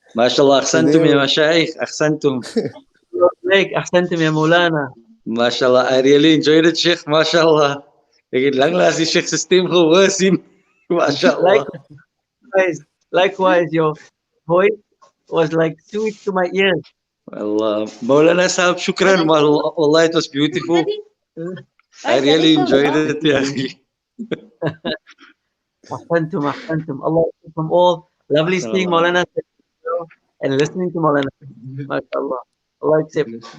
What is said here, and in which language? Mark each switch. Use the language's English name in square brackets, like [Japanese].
[Arabic] MashaAllah, أحسنتم يا مشايخ, أحسنتم. أحسنتم يا مولانا. [English] MashaAllah, I really enjoyed it, Sheikh. MashaAllah. [Afrikaans] Ek het lanklaas die Sheikh se stem gehoor sien. [Arabic] Mashallah. [English] Likewise, your voice was like sweet to my ears. Well, Maulana Sahib, shukran. Wallah, it was beautiful. I really enjoyed it. Yeah. [Arabic] Ahsantum. [English] Allah accept from all. Lovely seeing Maulana and listening to Maulana. MashaAllah. Allah accept.